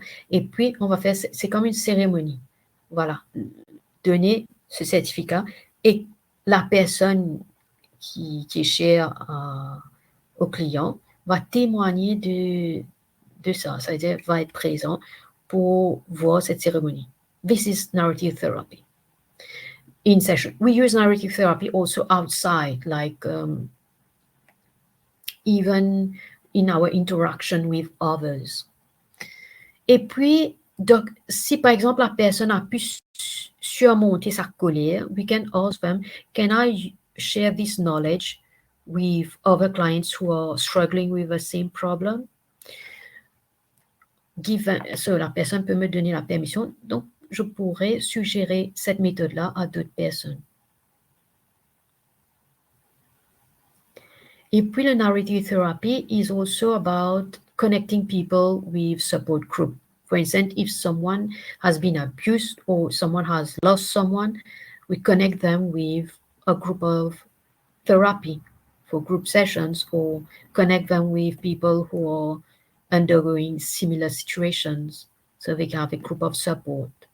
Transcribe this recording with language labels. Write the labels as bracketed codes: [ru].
[fr] Et puis, on va faire, c'est comme une cérémonie. Voilà, donner ce certificat et la personne qui est chère au client va témoigner de ça, c'est-à-dire va être présent pour voir cette cérémonie. [en] This is narrative therapy. In session, we use narrative therapy also outside, like even in our interaction with others. [fr] Et puis, donc, si par exemple la personne a pu surmonter sa colère, [en] we can ask them, can I share this knowledge with other clients who are struggling with the same problem? [fr] So la personne peut me donner la permission, donc je pourrais suggérer cette méthode-là à d'autres personnes. Et puis, le [en] narrative therapy is also about connecting people with support group. For instance, if someone has been abused or someone has lost someone, we connect them with a group of therapy for group sessions or connect them with people who are undergoing similar situations so they can have a group of support.